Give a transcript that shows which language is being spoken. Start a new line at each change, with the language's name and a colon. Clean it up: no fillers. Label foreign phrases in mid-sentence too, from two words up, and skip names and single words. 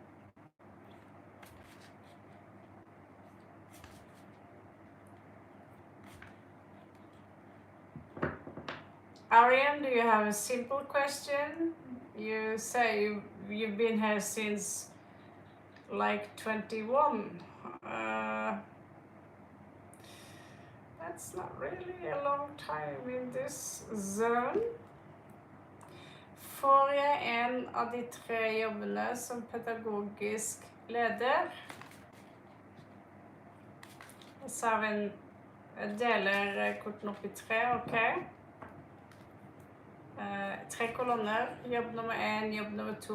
English: Ariane, do you have a simple question? You say you've been here since like 21. That's not really a long time in this zone.
Norwegian: Får jeg en av de 3 jobbene som pedagogisk leder? Så har vi jeg deler korten opp i 3, ok? 3 kolonner, jobb nummer 1, jobb nummer 2.